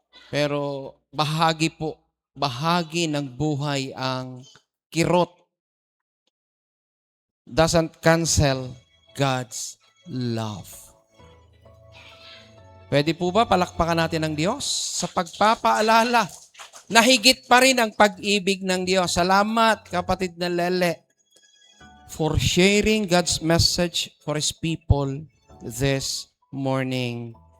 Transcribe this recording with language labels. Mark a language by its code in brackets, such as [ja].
[tl] Pero bahagi ng buhay ang kirot. [en] Doesn't cancel God's love. [tl] Pwede po ba palakpakan natin ang Diyos sa pagpapaalala na higit pa rin ang pag-ibig ng Diyos? Salamat, kapatid na Lele, [en] for sharing God's message for His people this morning.